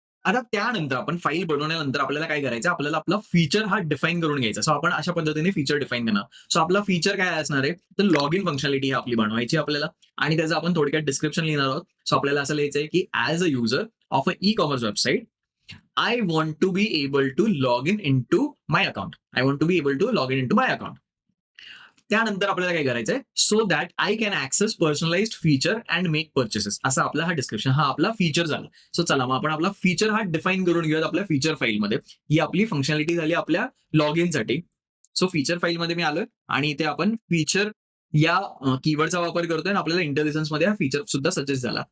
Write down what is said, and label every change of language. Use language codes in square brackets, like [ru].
[mr] आता त्यानंतर आपण फाईल बनवल्यानंतर आपल्याला काय करायचं, आपल्याला आपला फीचर हा डिफाईन करून घ्यायचा. सो आपण अशा पद्धतीने फीचर डिफाईन करणार. सो आपला फीचर काय असणार आहे, तर लॉग इन फंक्शनॅलिटी आपली बनवायची आपल्याला आणि त्याचं आपण थोडक्यात डिस्क्रिप्शन लिहिणार आहोत. [en] so [mr] आपल्याला असं लिहायचं आहे की [en] As a user of a e commerce website I want to be able to log in in to my account. I want to be able to log in in to my account. [mr] त्यानंतर आपल्याला काय करायचंय, [en] So that I can access personalised feature and make purchases. [mr] असा आपला हा description, हा आपला feature झाला. सो चला मग आपण आपला फीचर हा डिफाईन करून घेऊयात आपल्या फीचर फाईलमध्ये. ही आपली फंक्शनॅलिटी झाली आपल्या लॉग इनसाठी. सो फीचर फाईलमध्ये मी आलोय आणि इथे आपण फीचर या कीवर्डचा वापर करतोय आणि आपल्याला इंटेलिजन्स मध्ये हा फीचर सुद्धा सजेस्ट झाला.